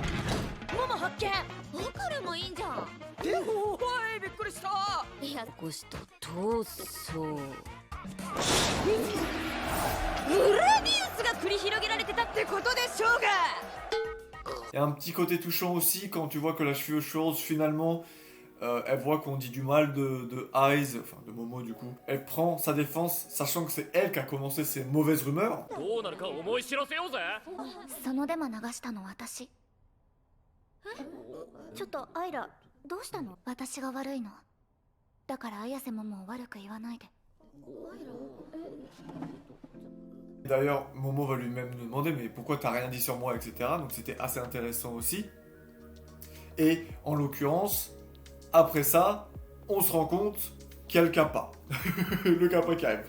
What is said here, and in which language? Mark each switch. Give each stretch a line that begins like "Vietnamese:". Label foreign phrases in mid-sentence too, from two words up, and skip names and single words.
French: Il y a un petit côté touchant aussi quand tu vois que la cheville aux cheveux roses finalement elle voit qu'on dit du mal de Eyes, enfin de Momo du coup. Elle prend sa défense, sachant que c'est elle qui a commencé ces mauvaises rumeurs.
Japanese: そのデマ流したの私。ちょっとアイラ、どうしたの？私が悪いの。だから綾瀬ももう悪く言わないで。
French: D'ailleurs, Momo va lui-même nous demander mais pourquoi t'as rien dit sur moi, etc. Donc c'était assez intéressant aussi. Et en l'occurrence, après ça, on se rend compte qu'il y a le kappa. Le kappa qui arrive.